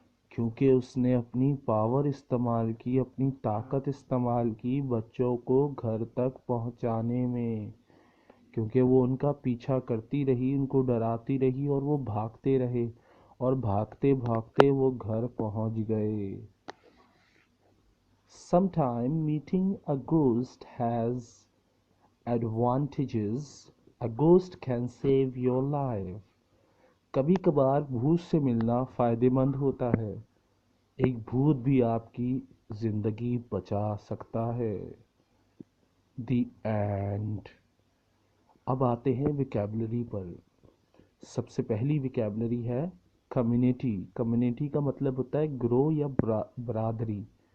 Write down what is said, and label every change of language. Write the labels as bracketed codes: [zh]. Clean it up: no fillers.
[hi] क्योंकि उसने अपनी पावर इस्तेमाल की, अपनी ताकत इस्तेमाल की बच्चों को घर तक पहुंचाने में। क्योंकि वो उनका पीछा करती रही, उनको डराती रही और वो भागते रहे और भागते भागते वो घर पहुंच गए। [en] Sometime meeting a ghost has advantages. A ghost can save your life. [hi] कभी कभार भूत से मिलना फायदेमंद होता है। एक भूत भी आपकी जिंदगी बचा सकता है। [en] The end. [hi] अब आते हैं विकैबलरी पर। सबसे पहली विकैबलरी है कम्युनिटी। कम्युनिटी का मतलब होता है ग्रोह या बरादरी।